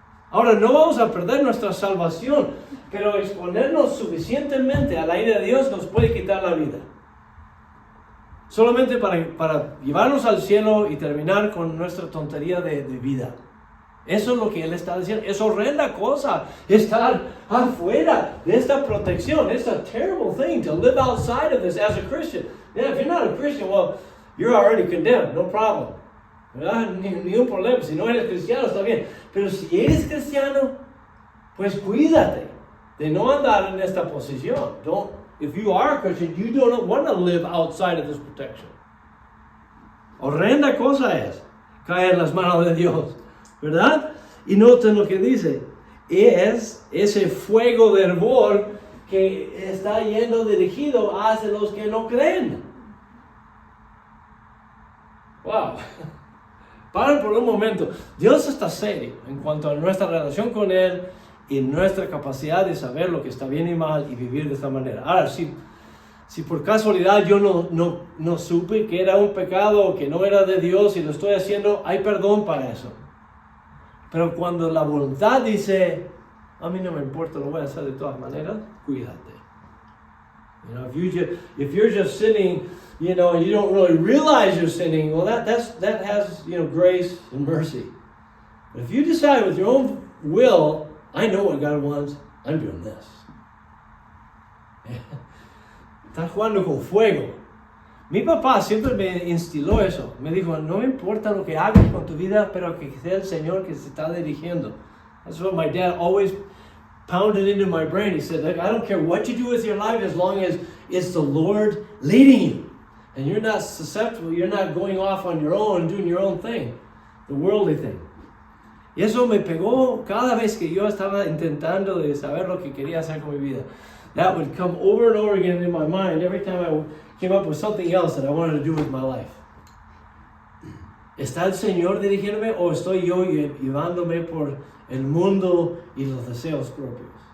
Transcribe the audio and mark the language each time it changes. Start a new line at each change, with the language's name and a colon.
Spanish: Ahora, no vamos a perder nuestra salvación, pero exponernos suficientemente a la ira de Dios nos puede quitar la vida. Solamente para llevarnos al cielo y terminar con nuestra tontería de vida. Eso es lo que él está diciendo. Es horrenda cosa estar afuera de esta protección.
English: It's a terrible thing to live outside of this as a Christian. Yeah, if you're not a Christian, well, you're already condemned, no problem.
Spanish: ¿Verdad? Ni un problema. Si no eres cristiano, está bien. Pero si eres cristiano, pues cuídate de no andar en esta posición.
English: If you are a Christian, you don't want to live outside of this protection.
Spanish: Horrenda cosa es caer en las manos de Dios, ¿verdad? Y noten lo que dice. Es ese fuego de hervor que está yendo dirigido hacia los que no creen. Wow. Paren por un momento. Dios está serio en cuanto a nuestra relación con Él y nuestra capacidad de saber lo que está bien y mal y vivir de esta manera. Ahora, si por casualidad yo no supe que era un pecado o que no era de Dios y lo estoy haciendo, hay perdón para eso. Pero cuando la voluntad dice, a mí no me importa, lo voy a hacer de todas maneras, cuídate.
English: You know, if you're just sinning, you know, and you don't really realize you're sinning, well, that has, you know, grace and mercy. But if you decide with your own will, I know what God wants, I'm doing this.
Spanish: Estás jugando con fuego. Mi papá siempre me instiló eso. Me dijo, no me importa lo que hagas con tu vida, pero que sea el Señor que se está dirigiendo.
English: That's what my dad always pounded into my brain. He said, look, I don't care what you do with your life as long as it's the Lord leading you. And you're not susceptible, you're not going off on your own, doing your own thing, the worldly thing.
Spanish: Y eso me pegó cada vez que yo estaba intentando de saber lo que quería hacer con mi vida.
English: That would come over and over again in my mind every time I came up with something else that I wanted to do with my life.
Spanish: ¿Está el Señor dirigiéndome o estoy yo llevándome por el mundo y los deseos propios?